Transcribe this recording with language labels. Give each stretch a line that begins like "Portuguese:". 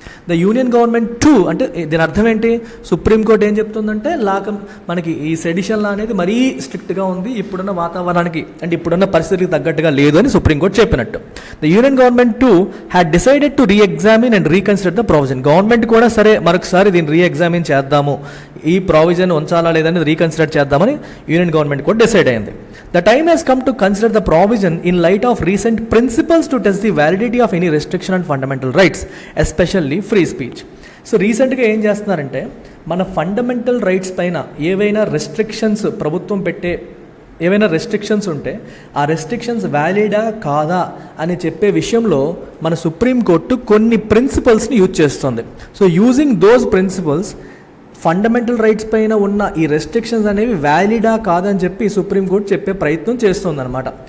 English: the union government too
Telugu: అంటే దీని అర్థం ఏంటి? సుప్రీంకోర్టు ఏం చెప్తుందంటే, మనకి ఈ సెడిషన్ లా అనేది మరీ స్ట్రిక్ట్గా ఉంది, ఇప్పుడున్న వాతావరణానికి అంటే ఇప్పుడున్న పరిస్థితికి తగ్గట్టుగా లేదు అని సుప్రీంకోర్టు చెప్పినట్టు.
English: The union government too had decided to reexamine and reconsider the provision.
Telugu: Government కూడా సరే మరొకసారి దీన్ని రీఎగ్జామిన్ చేద్దాము, ఈ ప్రావిజన్ ఉంచాలా లేదని రీకన్సిడర్ చేద్దామని యూనియన్ గవర్నమెంట్ కూడా డిసైడ్ అయింది.
English: The time has come to consider the provision in light of recent principles to test the validity of any restriction on fundamental rights, especially free speech.
Telugu: So రీసెంట్గా ఏం చేస్తున్నారంటే, మన fundamental rights పైన ఏవైనా restrictions ప్రభుత్వం పెట్టే ఏవైనా రెస్ట్రిక్షన్స్ ఉంటే ఆ రెస్ట్రిక్షన్స్ వ్యాలిడా కాదా అని చెప్పే విషయంలో మన సుప్రీంకోర్టు కొన్ని ప్రిన్సిపల్స్ని యూజ్ చేస్తుంది. So
English: using those principles
Telugu: fundamental rights పైన ఉన్న ఈ రెస్ట్రిక్షన్స్ అనేవి వ్యాలిడా కాదని చెప్పి సుప్రీంకోర్టు చెప్పే ప్రయత్నం చేస్తుందన్నమాట.